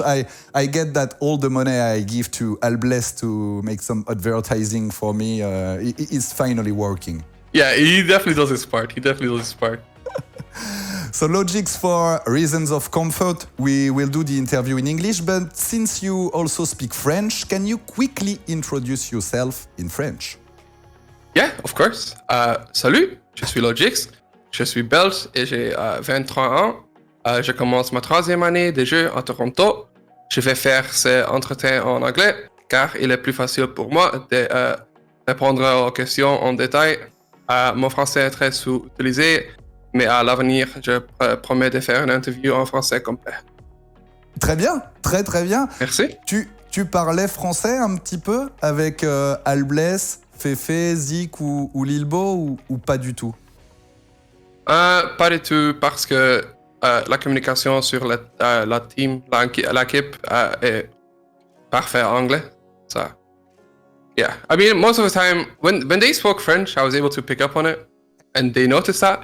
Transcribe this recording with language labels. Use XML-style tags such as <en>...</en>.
<en>I get that all the money I give to Albless to make some advertising for me is finally working. Yeah, he definitely does his part. So LOGIX, for reasons of comfort, we will do the interview in English, but since you also speak French, can you quickly introduce yourself in French? Yeah, of course.</en> <fr>Salut, je suis LOGIX, je suis belge et j'ai 23 ans. Je commence ma 3e année de jeu à Toronto. Je vais faire ces entretiens en anglais car il est plus facile pour moi de répondre aux questions en détail. Mon français est très sous-utilisé, mais à l'avenir, je promets de faire une interview en français complet. Très bien, très bien. Merci. Tu parlais français un petit peu avec Albless, Féfé, zYKK ou Lilbow ou pas du tout? Pas du tout, parce que la communication sur la team, l'équipe est parfait en anglais.</fr> <en>So, yeah. I mean, most of the time, when they spoke French, I was able to pick up on it, and they noticed that.</en>